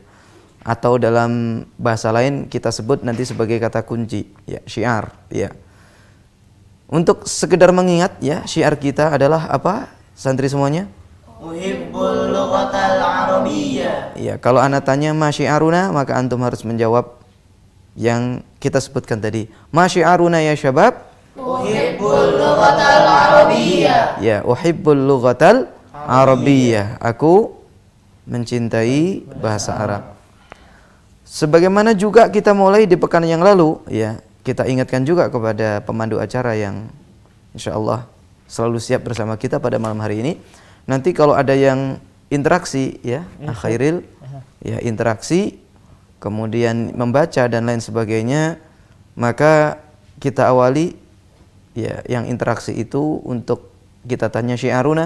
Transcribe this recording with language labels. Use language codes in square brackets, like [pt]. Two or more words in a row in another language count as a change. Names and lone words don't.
[id] Atau dalam bahasa lain kita sebut nanti sebagai kata kunci, ya, syiar, ya. Untuk sekedar mengingat ya, syiar kita adalah apa? Santri semuanya? [ar] أحب اللغة العربية. [id] Ya, kalau anak tanya [ar] ما شعارنا, [id] maka antum harus menjawab yang kita sebutkan tadi. [ar] ما شعارنا يا شباب? أحب اللغة العربية. Ya, أحب اللغة العربية. [id] Aku mencintai bahasa Arab. Sebagaimana juga kita mulai di pekan yang lalu, ya, kita ingatkan juga kepada pemandu acara yang insyaallah selalu siap bersama kita pada malam hari ini. Nanti kalau ada yang interaksi ya, Khairil, ya, interaksi, kemudian membaca dan lain sebagainya, maka kita awali ya yang interaksi itu untuk kita tanya syiaruna.